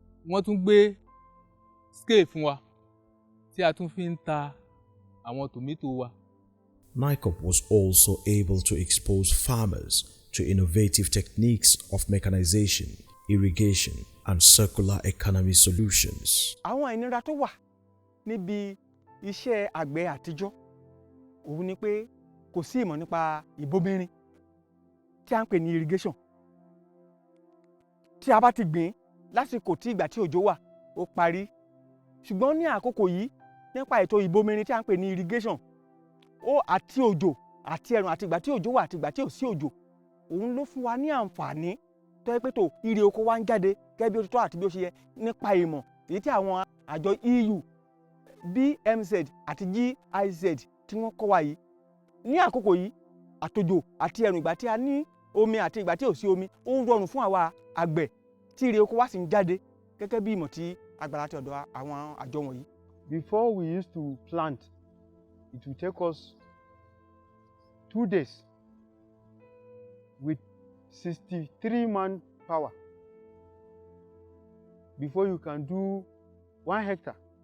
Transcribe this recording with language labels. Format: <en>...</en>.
<yo>Wọ́n tún gbé scale fún wa tí a tún fi ń ta àwọn tòmátò wa.</yo> <en>NICOP was also able to expose farmers to innovative techniques of mechanization, irrigation, and circular economy solutions.</en> <yo>Àwọn ìnira tó wà níbi iṣẹ́ àgbẹ̀ àtijọ́ òun ni pé kò sí ìmọ̀ nípa ìbomirin tí a ń pè ní irrigation. Tí a bá ti gbìn lásìkò tí ìgbà tí òjò wà ó parí, ṣùgbọ́n ní àkókò yìí nípa ètò ìbomirin tí a ń pè ní irrigation, ó àti òjò àti ẹ̀rùn àti ìgbà tí òjò wà àti ìgbà tí ò sí òjò, òun ló fún wa ní àǹfààní tó yẹ pé tó ire oko wa ń jáde gẹ́gẹ́ bí ó ti tọ́ àti bí ó ṣe yẹ nípa ìmọ̀ èyí tí àwọn àjọ EU, BMZ àti GIZ tí wọ́n kọ́ wa yìí. Ní àkókò yìí, àtòjò àti ẹ̀rùn, ìgbà tí a ní omi àti ìgbà tí ò sí omi, ó rọrùn fún àwa àgbẹ̀ tí ire oko wa sì ń jáde gẹ́gẹ́ bí ìmọ̀ tí agbára ti ọ̀dọ̀ àwọn àjọ wọ̀nyí.</yo> <en>Before we used to plant, it would take us 2 days with 63 manpower before you can do 1 hectare.</en>